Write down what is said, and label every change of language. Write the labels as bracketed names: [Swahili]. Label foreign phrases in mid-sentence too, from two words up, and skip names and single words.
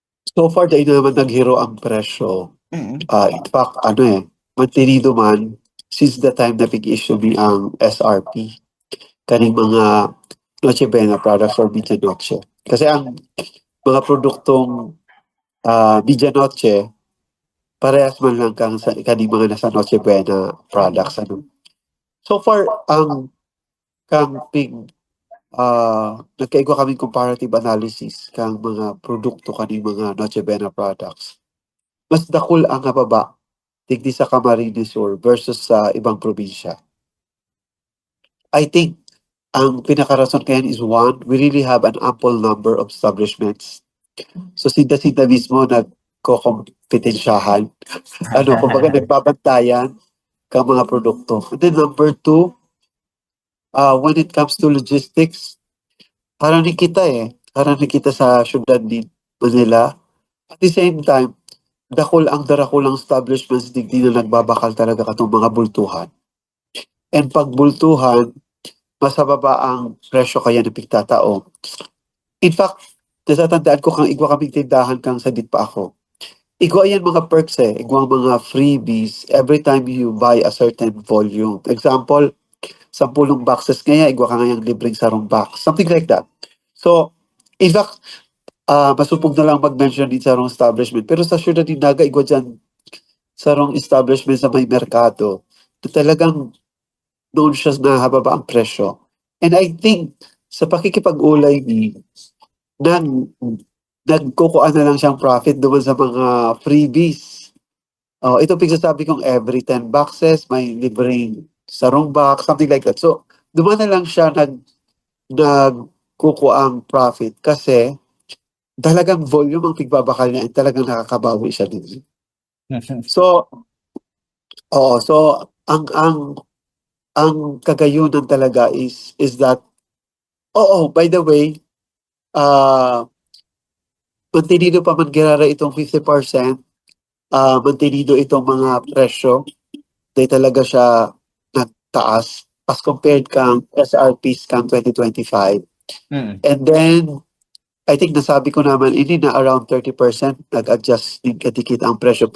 [Bikol] So far, dahil naman naghiro ang presyo. Mm. In fact, mantinido man, [English] since the time [Bikol] na big-issue mi ang SRP, kaning mga Noche Buena products or Media Noche. Kasi ang mga produktong Media Noche, parehas man lang kaning mga nasa Noche Buena products. So far, ang camping, nagkaigwa kaming [English] comparative analysis [Bikol] kang mga produkto kaning mga Noche Buena products. Mas dakul ang baba digdi sa Camarines Sur versus sa ibang probinsya. [English] I think [Bikol] ang pinakarason kayan [English] is one, we really have an ample number of establishments. [Bikol] So sinta-sinta mismo nagko-kompetensyahan. Kumbaga nagbabantayan kang mga produkto. [English] And then number two, when it comes to logistics, [Bikol] parang nakita sa syudad ni Manila. [English] At the same time, [Bikol] dakulang establishments digdi na nagbabakal talaga katong mga bultuhan. And pag bultuhan, mas mababa ang presyo kaya ng pigtatao. In fact, natatandaan ko kang igwa kaming tindahan kang sadit pa ako. Igwa yan mga [English] perks [Bikol] igwa mga [English] freebies every time you buy a certain volume. [Bikol] Example, 10 boxes kaya igwa ka ngayang libreng sarong box. [English] Something like that. So, in fact, [Bikol] masupog na lang mag-mention din sarong establishment. Pero sa syudad din Naga, igwa dyan sarong establishment sa may merkado na talagang doon siya nahababa ang presyo. And I think sa pakikipag-ulay ni nagkukuha na lang siyang profit doon sa mga freebies. Ito pagsasabi kong [English] every 10 boxes [Bikol] may libreng sarong box, [English] something like that. [Bikol] So, doon na lang siya nagkukuha ang profit kasi talagang volume ang pigbabakal niya at talagang nakakabawi siya din. [English] So, so [Bikol] ang kagayunan talaga [English] is that by the way, [Bikol] mantinido pa man girara itong 50%, mantinido itong mga presyo, dahil talaga siya nagtaas [English] as compared [Bikol] kang SRPs kang 2025. Mm. And then, [English] I think [Bikol] nasabi ko naman, ini na around 30% nag-adjust din kadikit ang presyo.